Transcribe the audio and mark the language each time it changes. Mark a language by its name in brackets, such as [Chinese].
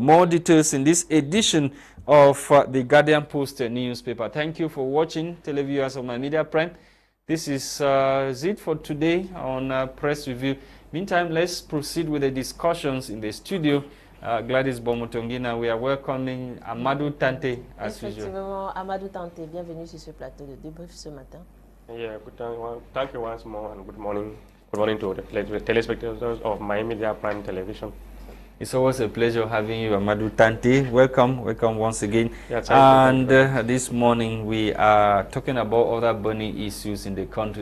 [English] More details in this edition of the Guardian Post newspaper. Thank you for watching, televiewers of My Media Prime. This is it for today on Press Review. Meantime, let's proceed with the discussions in the studio. Gwladys Bomotonguina, we are welcoming Amadu Tarnteh as usual. [French] Effectivement, Amadu Tarnteh, bienvenue sur ce plateau de débrief ce matin. [English] Yeah, thank you once more and good morning. Good morning to the telespectators of My Media Prime Television. It's always a pleasure having you, Amadu Tarnteh. Welcome once again. Yeah, and this morning we are talking about other burning issues in the country.